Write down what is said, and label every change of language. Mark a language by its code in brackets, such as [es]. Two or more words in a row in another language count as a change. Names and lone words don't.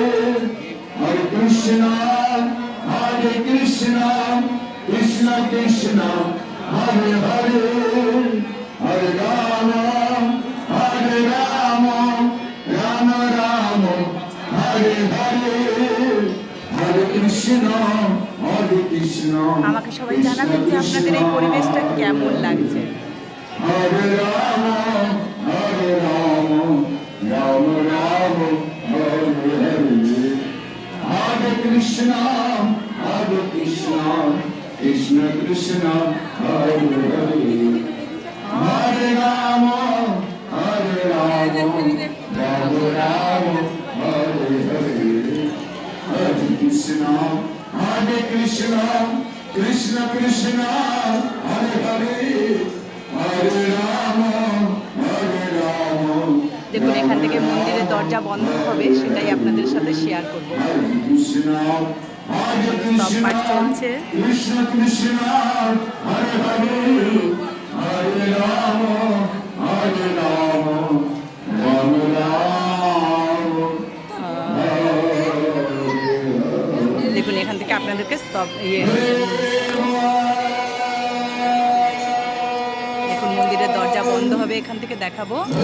[sa] हरे कृष्ण हरे कृष्ण कृष्ण कृष्ण हरे हरे. हरे राम हरे राम राम राम हरे हरे. हरे कृष्ण हरे कृष्ण. [bn] আমাকে সবাই জানাবেন যে আপনাদের এই পরিবেশটা কেমন লাগছে। [sa] हरे राम हरे राम राम राम हरे हरे. हरे कृष्ण हरे कृष्ण कृष्ण कृष्ण हरे हरे. हरे राम हरे राम राम राम हरे हरे. हरे कृष्ण हरे कृष्ण कृष्ण कृष्ण हरे हरे. हरे राम हरे राम. [bn] দেখুন, এখান থেকে মন্দিরের দরজা বন্ধ হবে, সেটাই আপনাদের সাথে শেয়ার করব। [sa] हरे कृष्ण हरे [bn] সব পাঠ [sa] Krishna, [bn] চলছে। [sa] कृष्ण कृष्ण हरे हरे हरे राम हरे राम राम राम, [bn] দেখুন, এখান থেকে আপনাদেরকে দেখুন, মন্দিরের দরজা বন্ধ হবে, এখান থেকে দেখাবো।